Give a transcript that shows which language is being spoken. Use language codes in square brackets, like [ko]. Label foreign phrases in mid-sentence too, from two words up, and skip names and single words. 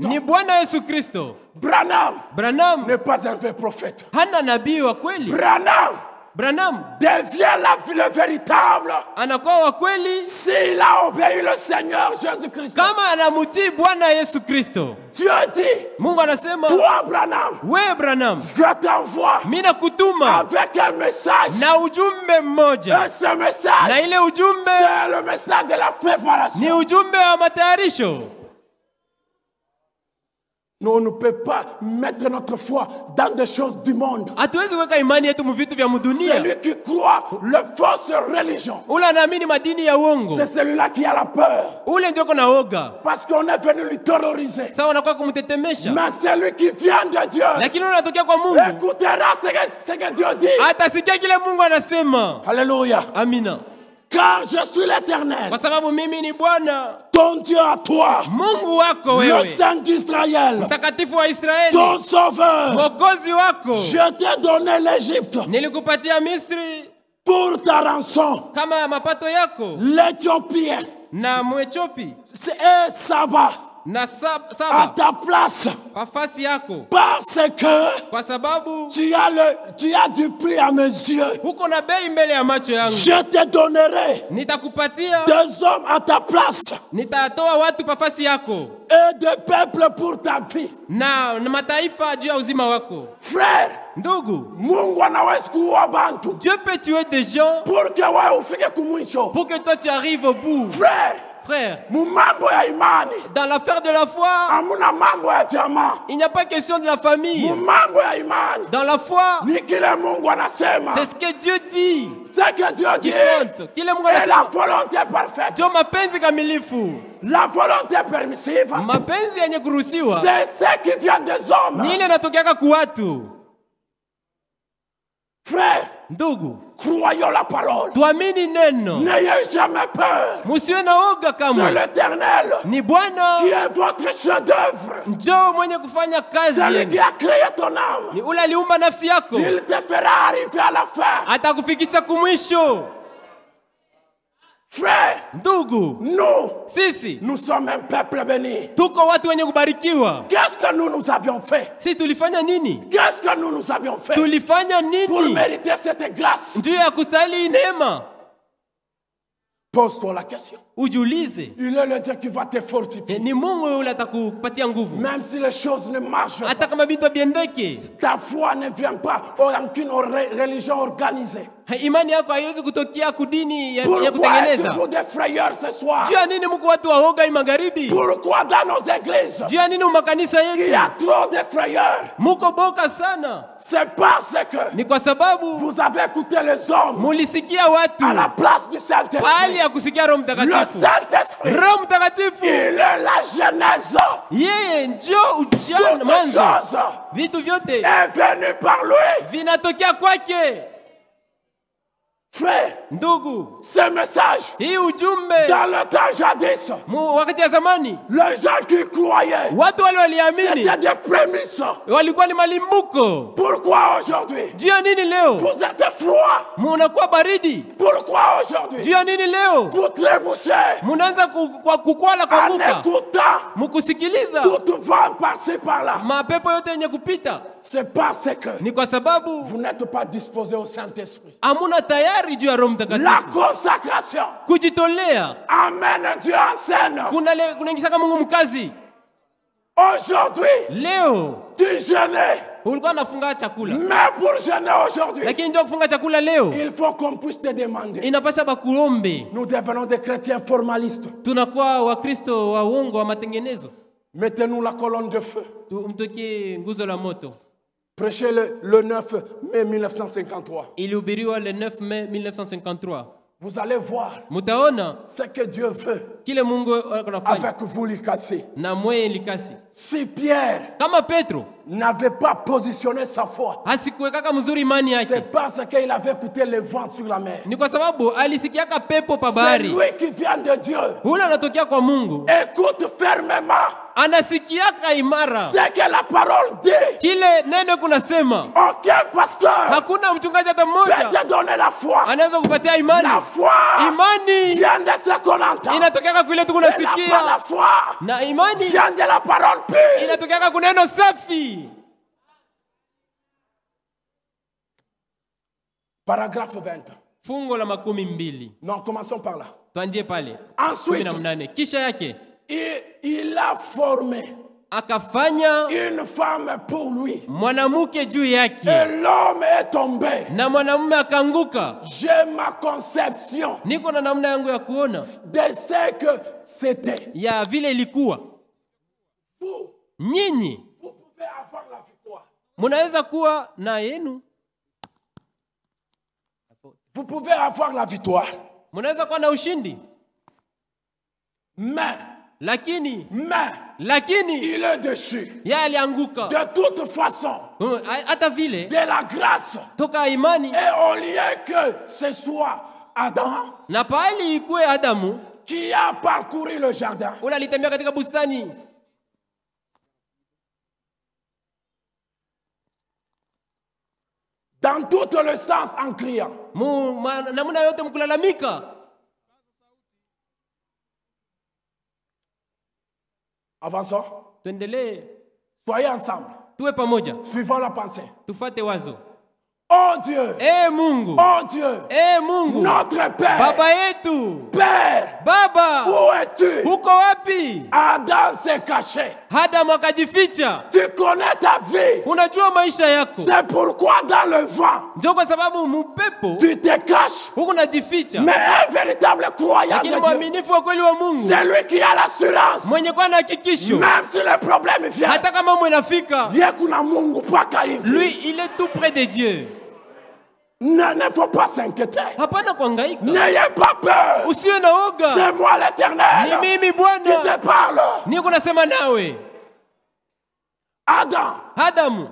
[sw] ni Bwana Yesu Kristo. [fr] Branham Branham n'est pas un vrai prophète. [sw] hana nabii wa kweli. Branham [fr] Devient le véritable [sw] anakuwa wa kweli [fr] s'il a obéi le Seigneur Jésus-Christ. [sw] kama anamutii Bwana Yesu Kristo. [fr] Dieu dit, [sw] Mungu anasema, [fr] toi Branham, [sw] we Branham, [fr] je t'envoie [sw] mimi nakutuma [fr] avec un message. [sw] na ujumbe mmoja, [fr] Et ce message, [sw] na ile ujumbe [fr] c'est le message de la [sw] ni [fr] préparation. [sw] ujumbe wa matayarisho. [fr] Nous on ne peut pas mettre notre foi dans des choses du monde. [sw] Hatuwezi kuweka imani yetu mu vitu vya mudunia. [fr] Celui qui croit le fausse religion, [sw] Ule anaamini madini ya uongo, [fr] c'est celui-là qui a la peur. [sw] ule ndio kona oga. [fr] Parce qu'on est venu lui terroriser. [sw] Sawa, unakuwa kumtetemesha, [fr] Mais celui qui vient de Dieu [sw] lakini ule unatokea kwa Mungu, [fr] écoutera ce que Dieu dit. [sw] atasikia kile Mungu anasema. [fr] Alléluia. [sw] Amina. [fr] Car je suis l'Éternel, [sw] Kwa sababu mimi ni Bwana [fr] ton Dieu à toi, [sw] Mungu wako [fr] le [sw] wewe, [fr] Saint d'Israël, [sw] mtakatifu wa Israeli, [fr] ton sauveur. [sw] mwokozi wako. [fr] Je t'ai donné l'Égypte [sw] Nilikupatia Misri [fr] pour ta rançon, [sw] kama mapato yako, [fr] l'Éthiopien [sw] na Mwetiopi [fr] et Saba [sw] na [fr] à [sw] Saba [fr] ta place, [sw] nafasi yako, [fr] parce que [sw] kwa sababu [fr] tu as du prix à mes yeux. [sw] huko na bei mbele ya macho yangu. [fr] Je te donnerai [sw] Nitakupatia, [fr] des hommes à ta place [sw] nitatoa watu nafasi yako [fr] et des peuples pour ta vie. [sw] na mataifa juu ya uzima wako. [fr] Frère, [sw] Ndugu, Mungu anaweza kuua bantu [fr] Dieu peut tuer des gens pour que [sw] wewe ufike kumwisho. [fr] pour que toi tu arrives au bout. Frère, Frère, [sw] mu mambo ya imani [fr] dans l'affaire de la foi, [sw] hamuna mambo ya jamaa. [fr] il n'y a pas question de la famille. [sw] Mu mambo ya imani [fr] Dans la foi, [sw] ni kile Mungu anasema. [fr] c'est ce que Dieu dit Ce que Dieu qui dit compte. [sw] Kile Mungu [fr] est la [sw] anasema [fr] volonté parfaite. [sw] ndio mapenzi kamilifu. [fr] La volonté permissive, [sw] Mapenzi yenye kuruhusiwa [fr] c'est ce qui vient des hommes. [sw] ni ile inatokeaka kwa watu. [fr] Frère, [sw] Ndugu, [fr] croyons la parole. [sw] tuamini neno, [fr] N'ayez jamais peur. [sw] musiwe na oga [fr] C'est [sw] kamwe. [fr] l'Éternel [sw] Ni Bwana [fr] qui est votre chef-d'œuvre. [sw] njoo mwenye kufanya kazi [fr] C'est lui [sw] yenu. [fr] qui a créé ton âme. [sw] Ni ule aliumba nafsi yako, [fr] Il te fera arriver à la fin. [sw] atakufikisha kumwisho. [fr] Frère, [sw] Ndugu, [fr] nous, nous sommes un peuple béni. [sw] tuko watu wenye kubarikiwa. [fr] Qu'est-ce que nous avions fait? [sw] Sisi tulifanya nini? [fr] Qu'est-ce que nous avions fait [sw] Tulifanya [fr] pour [sw] nini [fr] mériter cette grâce? [sw] juu ya kustahili hii neema? [fr] Pose-toi la question. [sw] Ujiulize, [fr] Il est le Dieu qui va te fortifier. [sw] ni Mungu yule atakupatia nguvu. [fr] Même si les choses ne marchent [sw] Hata [fr] pas, [sw] kama vitu haviendeki, [fr] ta foi ne vient pas aucune religion organisée. [sw] imani yako haiwezi kutokea kudini ya [fr] Pourquoi [sw] kutengeneza. [fr] êtes-vous des frayeurs ce soir? [sw] Juu ya nini mko watu waoga hii magharibi? [fr] Pourquoi dans nos églises, [sw] Juu ya nini makanisa [fr] il y [sw] yetu [fr] a trop de frayeurs? [sw] muko boka sana? [fr] C'est parce que [sw] Ni kwa sababu [fr] vous avez écouté les hommes [sw] mulisikia watu [fr] à la place du [sw] pahali [fr] Saint-Esprit. [sw] ya kusikia Roho [fr] Le [sw] Mtakatifu. [fr] Saint-Esprit, [sw] Roho Mtakatifu [fr] il est la genèse. [sw] yeye njoo ujana [fr] Toutes [sw] mwanzo. [fr] choses [sw] Vitu vyote [fr] est venu par lui. [sw] vinatokea kwake. [fr] Frère, [sw] Ndugu, [fr] ce message, [sw] hii ujumbe [fr] dans le temps jadis, [sw] wakati ya zamani [fr] les gens qui croyaient, [sw] watu wale waliamini [fr] c'était des prémices. [sw] walikuwa ni malimbuko. [fr] Pourquoi aujourd'hui, [sw] Juu ya nini leo [fr] vous êtes froid? [sw] munakuwa baridi? [fr] Pourquoi aujourd'hui, [sw] Juu ya nini leo [fr] vous trébuchez [sw] munaanza kukwala [fr] en [sw] kuanguka [fr] écoutant [sw] mkusikiliza [fr] tout vent passer par là? [sw] mapepo yote yenye kupita? [fr] C'est parce que [sw] Ni kwa sababu [fr] vous n'êtes pas disposé au Saint-Esprit. [sw] hamuna tayari juu ya Roho [fr] La [sw] Mtakatifu. [fr] consacration [sw] Kujitolea [fr] amène Dieu en scène. [sw] kunaingisaka Mungu mkazi. [fr] Aujourd'hui, [sw] Leo [fr] tu jeûnes. [sw] ulikuwa unafunga chakula, [fr] Mais pour jeûner aujourd'hui, [sw] lakini ndio kufunga chakula leo [fr] il faut qu'on puisse te demander. [sw] inapasha bakuombe. [fr] Nous devenons des chrétiens formalistes. [sw] Tunakuwa Wakristo wa uongo wa matengenezo. [fr] Mettez-nous la colonne de feu. [sw] Mtokie nguzo la moto. [fr] Prêchez le 9 mai 1953. [sw] Ilihubiriwa [fr] le 9 mai 1953. Vous allez voir [sw] Mutaona [fr] ce que Dieu veut [sw] kile Mungu anafanya [fr] avec vous, Likasi. [sw] na mweye likasi. [fr] Si Pierre [sw] Kama Petro [fr] n'avait pas positionné sa foi, [sw] hasikuwekaka mzuri imani yake, [fr] c'est parce qu'il avait écouté le vent sur la mer. [sw] ni kwa sababu alisikiaka pepo pa [fr] C'est [sw] bahari. [fr] lui qui vient de Dieu. [sw] Ule anatokea kwa Mungu, [fr] Écoute fermement [sw] anasikiaka imara [fr] ce que la parole dit. [sw] kile neno kunasema. [fr] Aucun pasteur [sw] Hakuna mchungaji hata [fr] peut [sw] mmoja [fr] te donner la foi. [sw] anaweza kupatia imani. [fr] La foi [sw] Imani [fr] vient de ce qu'on entend. [sw] inatokeaka kule tu [fr] Et la [sw] kunasikia, [fr] foi [sw] na imani [fr] vient de la parole pure. [sw] inatokeaka kuneno safi. [fr] Paragraphe 20. [sw] Fungo la 12. [fr] Non, commençons par là. [sw] Tuanzie pale [fr] Ensuite, [sw] 18. Kisha yake [fr] il a formé [sw] akafanya [fr] une femme pour lui. [sw] mwanamke juu [fr] Et [sw] yake, [fr] l'homme est tombé. [sw] na mwanamume akaanguka. [fr] J'ai ma conception [sw] Niko na namna yangu ya kuona [fr] de ce que c'était. [sw] ya vile ilikuwa. [fr] Vous, [sw] Nyinyi [fr] vous pouvez avoir la victoire. [sw] munaweza kuwa na yenu, [fr] Vous pouvez avoir la victoire. [sw] munaweza kuwa na ushindi, [fr] Mais [sw] lakini [fr] il est déchu. [sw] yeye alianguka. [fr] De toute façon, [sw] Hata vile [fr] de la grâce. [sw] toka imani, [fr] Et au lieu que ce soit Adam [sw] na pahali ikuwe Adamu [fr] qui a parcouru le jardin, [sw] ule alitembea katika bustani, [fr] dans tout le sens en criant. [sw] namna yote mkulalamika. [fr] Avançons. [sw] Tuendelee, [fr] Soyez ensemble. [sw] tuwe pamoja, [fr] Suivons la pensée. [sw] tufate wazo. [fr] Oh Dieu, [sw] Mungu, [fr] oh Dieu, [sw] Mungu, [fr] notre Père, [sw] baba yetu, [fr] Père, [sw] Baba, [fr] où es-tu? [sw] uko wapi? [fr] Adam s'est caché. [sw] Adamu akajificha. [fr] Tu connais ta vie. [sw] Unajua maisha yako, [fr] C'est pourquoi dans le vent, [sw] ndio kwa sababu mupepo [fr] tu te caches. [sw] huku unajificha. [fr] Mais un véritable croyant de [sw] Lakini [fr] Dieu, [sw] mwaminifu wa kweli wa Mungu, [fr] c'est lui qui a l'assurance. [sw] mwenye kuwa na hakikisho, [fr] Même si le problème vient, [sw] hata kama mambo inafika, bien kuna Mungu paka hivi. [fr] lui il est tout près de Dieu. Ne faut pas s'inquiéter. [sw] Hapana kuhangaika, [fr] N'ayez pas peur. [sw] usiwe na oga. [fr] C'est moi l'Éternel [sw] Ni mimi [fr] qui [sw] Bwana [fr] te parle. [sw] niko nasema nawe. [fr] Adam,